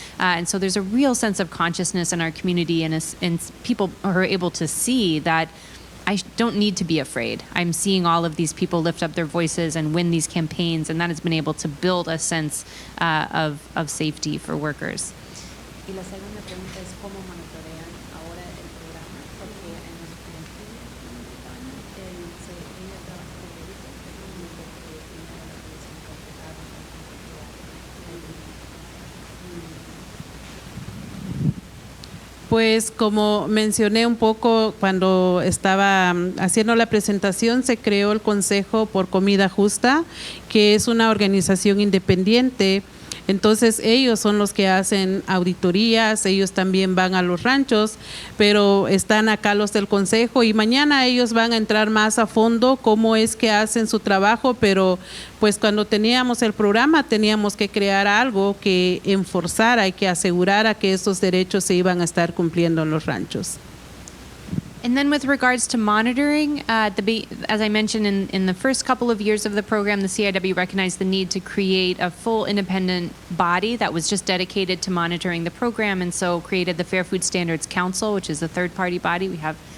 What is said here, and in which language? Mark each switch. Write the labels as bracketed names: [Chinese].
[English] And so there's a real sense of consciousness in our community and people are able to see that I don't need to be afraid. I'm seeing all of these people lift up their voices and win these campaigns, and that has been able to build a sense of safety for workers. [Spanish] Y la segunda pregunta es cómo monitorean ahora el programa, porque en nuestra ella trabaja con Pues como mencioné un poco cuando estaba haciendo la presentación, se creó el Consejo por Comida Justa, que es una organización independiente. Entonces ellos son los que hacen auditorías, ellos también van a los ranchos, pero están acá los del consejo y mañana ellos van a entrar más a fondo cómo es que hacen su trabajo, pero pues cuando teníamos el programa teníamos que crear algo que enforzara y que asegurara que esos derechos se iban a estar cumpliendo en los ranchos. [English] And then with regards to monitoring, as I mentioned in the first couple of years of the program, the CIW recognized the need to create a full independent body that was just dedicated to monitoring the program, and so created the Fair Food Standards Council, which is a third-party body. We have